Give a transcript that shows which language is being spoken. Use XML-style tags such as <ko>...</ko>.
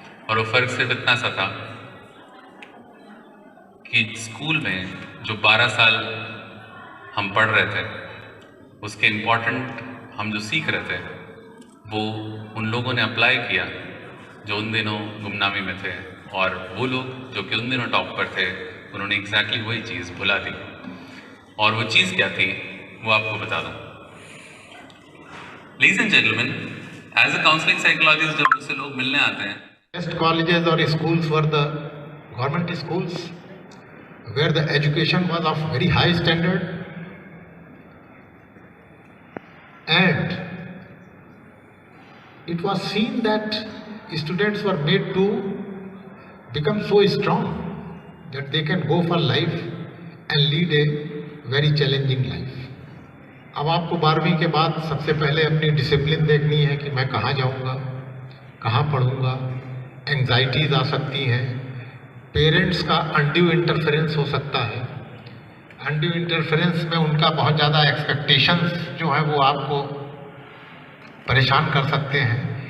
<hi>और वो फ़र्क सिर्फ इतना सा था कि स्कूल में जो 12 साल हम पढ़ रहे थे उसके इम्पोर्टेंट हम जो सीख रहे थे वो उन लोगों ने अप्लाई किया जो उन दिनों गुमनामी में थे, और वो लोग जो कि उन दिनों टॉप पर थे उन्होंने एग्जैक्टली वही चीज़ भुला दी। और वो चीज़ क्या थी वो आपको बता दूँ।</hi> <en>Ladies and gentlemen, as a counseling psychologist</en> <hi>जब मुझसे लोग मिलने आते हैं,</hi> <en>best colleges or schools were the government schools where the education was of very high standard and it was seen that students were made to become so strong that they can go for life and lead a very challenging life.</en> <hi>अब आपको 12वीं के बाद सबसे पहले अपनी discipline देखनी है कि मैं कहाँ जाऊँगा, कहाँ पढ़ूँगा। एंग्जाइटीज़ आ सकती हैं, पेरेंट्स का अनड्यू इंटरफेरेंस हो सकता है। अनड्यू इंटरफेरेंस में उनका बहुत ज़्यादा एक्सपेक्टेशंस जो है वो आपको परेशान कर सकते हैं।</hi>